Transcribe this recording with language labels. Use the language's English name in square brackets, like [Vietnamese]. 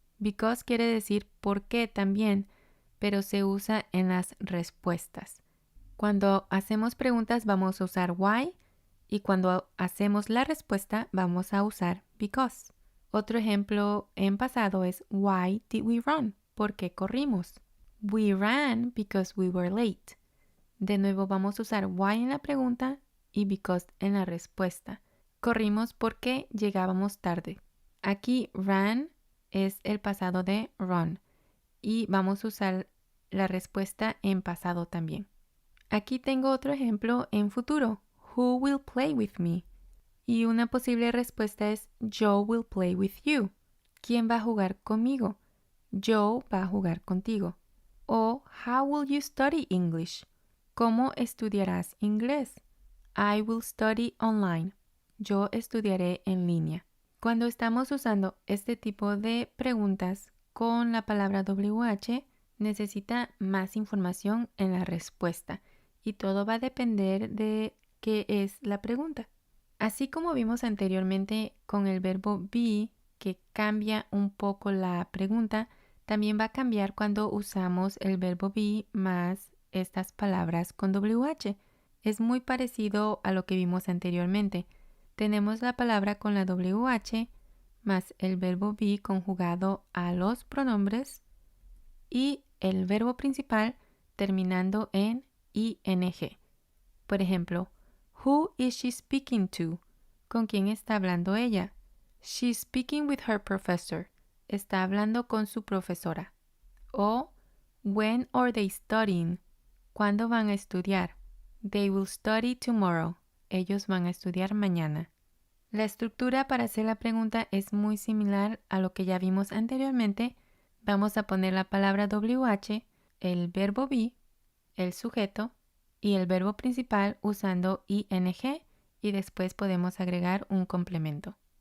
[Spanish] Because quiere decir por qué también, pero se usa en las respuestas. Cuando hacemos preguntas vamos a usar why y cuando hacemos la respuesta vamos a usar because. Otro ejemplo en pasado es [English] why did we run? [Spanish] ¿Por qué corrimos? [English] We ran because we were late. [Spanish] De nuevo vamos a usar why en la pregunta y because en la respuesta. Corrimos porque llegábamos tarde. Aquí ran es el pasado de run y vamos a usar la respuesta en pasado también. Aquí tengo otro ejemplo en futuro. [English] Who will play with me? [Spanish] Y una posible respuesta es [English] Joe will play with you. [Spanish] ¿Quién va a jugar conmigo? Joe va a jugar contigo. [English] O how will you study English? [Spanish] ¿Cómo estudiarás inglés? [English] I will study online. [Spanish] Yo estudiaré en línea. Cuando estamos usando este tipo de preguntas con la palabra WH, necesita más información en la respuesta y todo va a depender de qué es la pregunta. Así como vimos anteriormente con el verbo be, que cambia un poco la pregunta, también va a cambiar cuando usamos el verbo be más estas palabras con WH. Es muy parecido a lo que vimos anteriormente. Tenemos la palabra con la WH más el verbo be conjugado a los pronombres y el verbo principal terminando en ing. Por ejemplo, [English] who is she speaking to? [Spanish] ¿Con quién está hablando ella? [English] She's speaking with her professor. [Spanish] Está hablando con su profesora. [English] O when are they studying? [Spanish] ¿Cuándo van a estudiar? [English] They will study tomorrow. [Spanish] Ellos van a estudiar mañana. La estructura para hacer la pregunta es muy similar a lo que ya vimos anteriormente. Vamos a poner la palabra WH, el verbo be, el sujeto y el verbo principal usando ing y después podemos agregar un complemento.